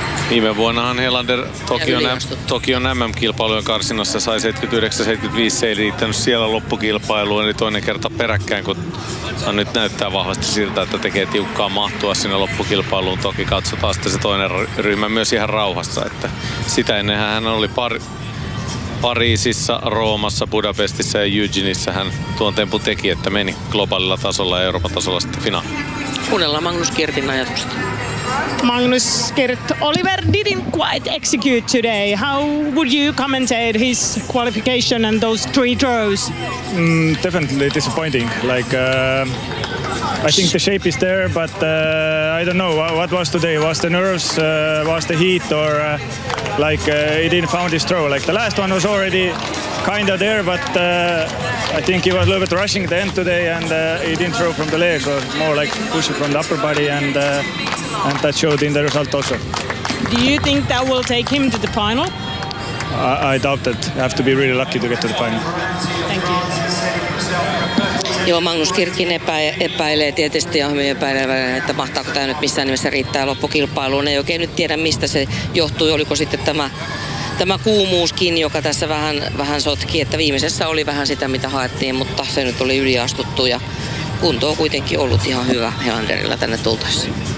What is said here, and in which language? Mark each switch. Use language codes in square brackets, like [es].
[fi] Viime vuonnahan Helander Tokion MM-kilpailujen karsinassa sai 79-75, se ei liittänyt siellä loppukilpailuun, eli toinen kerta peräkkäin, kun hän nyt näyttää vahvasti siltä, että tekee tiukkaa mahtua sinne loppukilpailuun. Toki katsotaan sitten se toinen ryhmä myös ihan rauhassa, että sitä ennenhän hän oli Pariisissa, Roomassa, Budapestissa ja Eugeneissa hän tuon tempun teki, että meni globaalilla tasolla ja Euroopan tasolla sitten finaali. Kuunnellaan Magnus Kirtin ajatusta. [en] Magnus Kirt, Oliver didn't quite execute today. How would you commentate his qualification and those three throws? Definitely disappointing. I think the shape is there, but I don't know what was today. Was the nerves, was the heat, or he didn't found his throw. The last one was already kind of there, but I think he was a little bit rushing at the end today, and he didn't throw from the leg, or more pushing from the upper body, and that showed in the result also. Do you think that will take him to the final? I doubt it. I have to be really lucky to get to the final. Thank you. [fi] Joo, Magnus Kirkin epäilee tietysti ja hyvin epäilee, että mahtaako tämä nyt missään nimessä riittää loppukilpailuun. Ei oikein nyt tiedä, mistä se johtui. Oliko sitten tämä kuumuuskin, joka tässä vähän sotki, että viimeisessä oli vähän sitä, mitä haettiin, mutta se nyt oli yliastuttu ja kunto on kuitenkin ollut ihan hyvä Helanderilla tänne tultaessa.